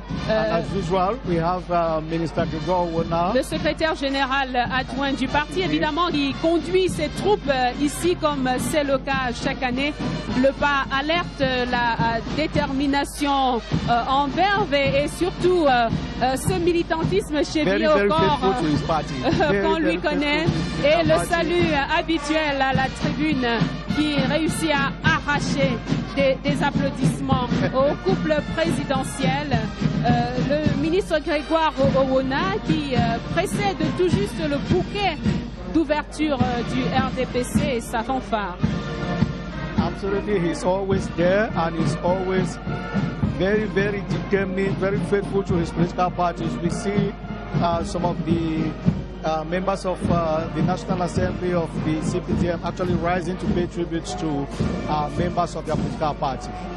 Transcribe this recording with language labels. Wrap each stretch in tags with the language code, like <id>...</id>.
<en>as usual, we have Minister Gregor Owona,</en> <fr>le secrétaire général adjoint du parti, évidemment, qui conduit ses troupes ici comme c'est le cas chaque année. Le pas alerte, la détermination en verve et surtout ce militantisme chevillé au corps qu'on lui connaît, et le salut habituel à la tribune qui réussit à arracher des applaudissements au couple présidentiel. Le ministre Grégoire Owona qui précède tout juste le bouquet d'ouverture du RDPC et sa fanfare.</fr> <en>Absolutely, he's always there and he's always very, very determined, very faithful to his political parties. We see some of the members of the National Assembly of the CPDM actually rising to pay tribute to members of their political party.</en>